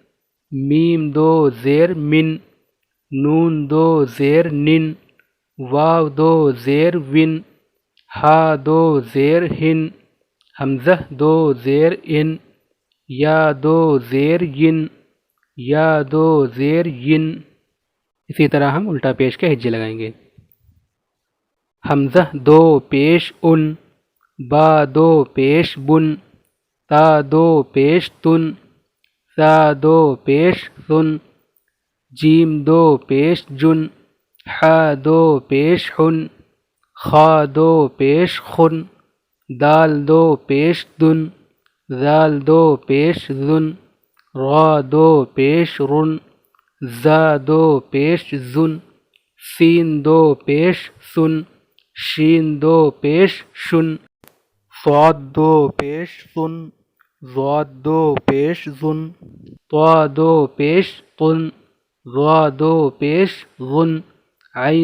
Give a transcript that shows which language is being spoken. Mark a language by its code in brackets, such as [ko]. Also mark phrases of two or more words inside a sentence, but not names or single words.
[ur] میم 2 زیر من، نون 2 زیر نن، واو 2 زیر ون، ہا 2 زیر ہن، حمزہ 2 زیر ان، یا 2 زیر ین، یا 2 زیر ین۔ اسی طرح ہم الٹا پیش کے ہجے لگائیں گے۔ حمزہ 2 پیش ان، با 2 پیش بن، تا 2 پیش تن، سا 2 پیش سن، جیم 2 پیش جن، حا 2 پیش حن، خا 2 پیش خن، دال 2 پیش دن، زال 2 پیش زن، را 2 پیش رن، زا 2 پیش زن، سین 2 پیش سن، شین 2 پیش شن، صاد 2 پیش سن، ضاد 2 پیش ظن، طا 2 پیش طن، ظا 2 پیش غن، عین